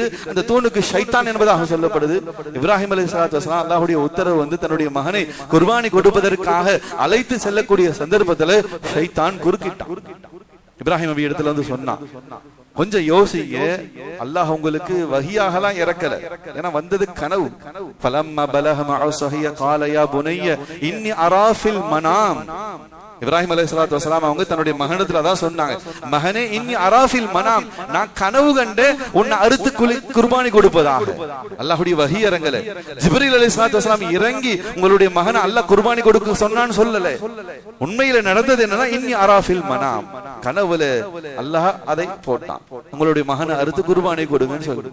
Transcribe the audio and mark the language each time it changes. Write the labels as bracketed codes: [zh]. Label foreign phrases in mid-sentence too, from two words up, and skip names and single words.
[ta] அந்த தூணுக்கு ஷைத்தான் என்பதாக சொல்லப்படுது. இப்ராஹிம் [ar] عليه الصلاة والسلام [ta] அல்லாஹ்வுடைய உத்தரவு தன்னுடைய மகனை குர்பானி கொடுப்பதற்காக அழைத்து செல்லக்கூடிய சந்தர்ப்பத்தில் ஷைத்தான் குறுக்கிட்டான். இப்ராஹிம் நபி இடத்துல சொன்னான், கொஞ்சம் யோசிங்க, அல்லாஹ் உங்களுக்கு வஹியாகலாம் இறக்கல, ஏன்னா வந்தது கனவு. [ar] فلما بلغ معه السعي قال يا بني إني أرى في المنام. [ta] இப்ராஹிம் [ar] عليه الصلاة والسلام [ta] அவங்க தன்னுடைய மகனிடத்துல அதான் சொன்னாங்க, மகனே [ar] إني أرى في المنام, [ta] நான் கனவு கண்டு உன்னை அறுத்து குர்பானி கொடுப்பதாக. அல்லாஹ்வுடைய வஹி இறங்கல. ஜிப்ரீல் [ar] عليه الصلاة والسلام [ta] இறங்கி உங்களுடைய மகனை அல்லாஹ் குர்பானி கொடுக்க சொன்னான்னு சொல்லல. உண்மையில நடந்தது என்னன்னா, [ar] إني أرى في المنام, [ta] கனவுல அல்லாஹ் அதை போட்டான், உங்களுடைய மகனை அறுத்து குர்பானி கொடுங்கன்னு சொல்லு.